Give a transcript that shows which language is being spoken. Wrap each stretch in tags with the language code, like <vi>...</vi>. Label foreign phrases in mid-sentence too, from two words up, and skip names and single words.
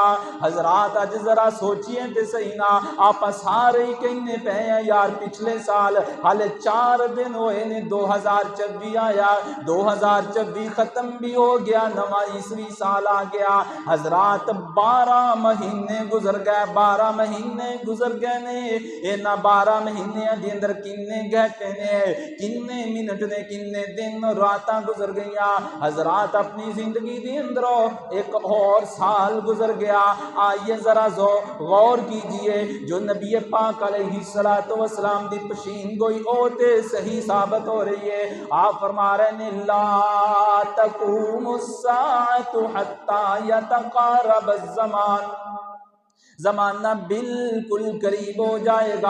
<pa>حضرات اج ذرا سوچئے تے صحیح نا، آپ سارے ہی کہنے پہ ہیں یار پچھلے سال حالے 4 دن ہوئے نے 2024 آیا، 2024 ختم بھی ہو گیا، نواں عیسوی سال آ گیا۔ حضرات 12 مہینے گزر گئے، 12 مہینے گزر گئے نے۔ انہاں 12 مہینوں کے اندر کنّے گھنٹے نے، کنّے منٹ نے، کنّے دن راتاں گزر گئیاں.</pa> <ur>حضرات اپنی زندگی کے اندروں ایک اور سال گزر گیا. آئیے ذرا غور کیجیے، جو نبی پاک</ur> <ar>عليه الصلاة والسلام</ar> <ur>دی پیشین گوئی اوتھے صحیح ثابت ہو رہی ہے. آپ فرما رہے ہیں</ur> <ar>لا تقوم الساعة حتى يتقارب الزمان,</ar> <ur>زمانہ بالکل قریب ہو جائے گا.</ur>